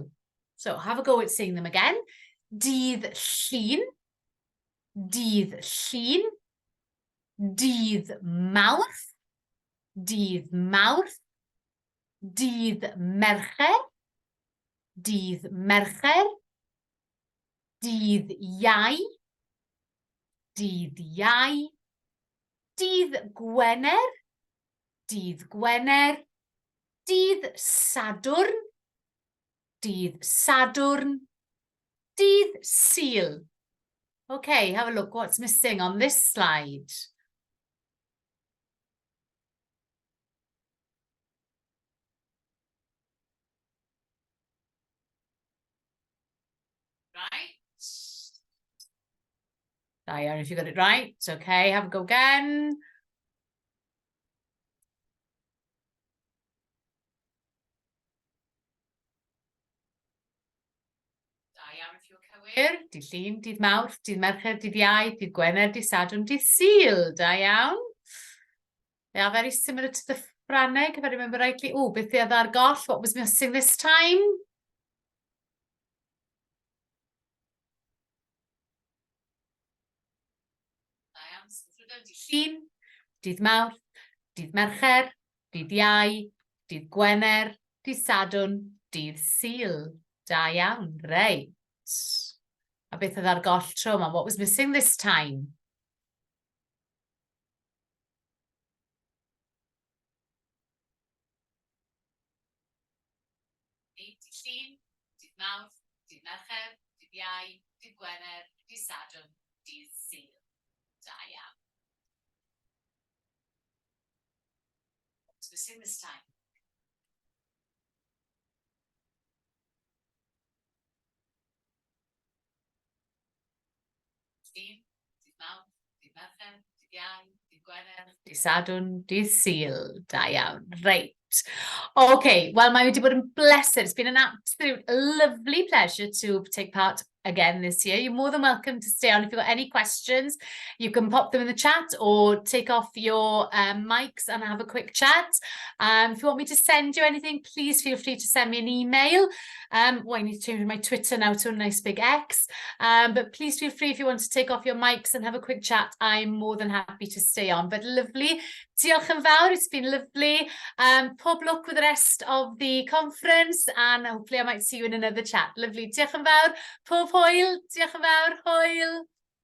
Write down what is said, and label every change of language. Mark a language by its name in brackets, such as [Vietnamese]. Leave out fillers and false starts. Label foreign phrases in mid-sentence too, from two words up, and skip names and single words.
[English] So have a go at saying them again. [Welsh] Dydd Llun, dydd Llun, dydd Mawrth, dydd Mawrth, dydd Mercher, dydd Mercher, dydd Iau, dydd Iau, dydd Gwener, dydd Gwener, dydd Sadwrn, dydd Sadwrn, dydd Sul. [English] Okay, have a look what's missing on this slide. Right. Diane, if you got it right, it's okay, have a go again. [Welsh] Diane, [English] if you're [Welsh] cywir, dydd Llun, dydd Mawrth, dydd Mercher, dydd Iau, dydd Gwener, dydd Sadwrn, dydd Sul. Da iawn. [English] They are very similar to the Ffrangeg, if I remember rightly. [Welsh] Oh, beth oedd ar goll? [English] What was missing this time? [Welsh] Dydd Llun, dydd Mawrth, dydd Mercher, dydd Iau, dydd Gwener, dydd Sadwrn, dydd Sul. Da iawn, reit. A beth oedd ar goll tro yma? [English] What was missing this time? [Welsh] Dydd Llun, dydd Mawrth, dydd Mercher, dydd Iau, dydd Gwener, dydd Sadwrn, dydd Sul. Da iawn. [English] What's missing this time? [Welsh] Llun, dydd Mawrth, dydd Mercher, dydd Iau, dydd Gwener, dydd Sadwrn, dydd Sul. Da iawn. Reit. [English] Okay, well, [Welsh] mae wedi bod yn bleser. [English] It's been an absolute lovely pleasure to take part again this year. You're more than welcome to stay on. If you've got any questions, you can pop them in the chat or take off your mics and have a quick chat. If you want me to send you anything, please feel free to send me an email. Well, I need to change my Twitter now to a nice big X. But please feel free if you want to take off your mics and have a quick chat. I'm more than happy to stay on. But lovely. [Welsh] Diolch yn fawr. [English] It's been lovely. Pob luck with the rest of the conference and hopefully I might see you in another chat. Lovely. [Welsh] Diolch yn fawr. Pob hwyl. Diolch yn fawr. Hwyl.